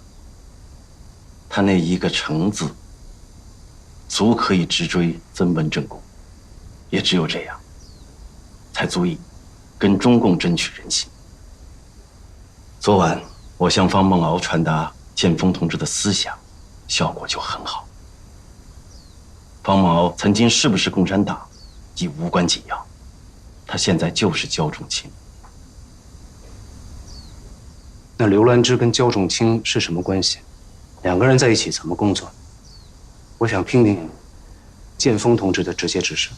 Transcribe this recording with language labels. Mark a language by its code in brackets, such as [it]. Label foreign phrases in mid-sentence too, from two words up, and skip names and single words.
[zh] 他那一個誠字，足可以直追曾文正公，也只有這樣，才足以跟中共爭取人心。昨晚我向方孟敖傳達建峰同志的思想，效果就很好。方孟敖曾經是不是共產黨，已無關緊要。他現在就是焦仲卿。那劉蘭芝跟焦仲卿是什麼關係？兩個人在一起怎麼工作？我想聽聽建峰同志的直接指示。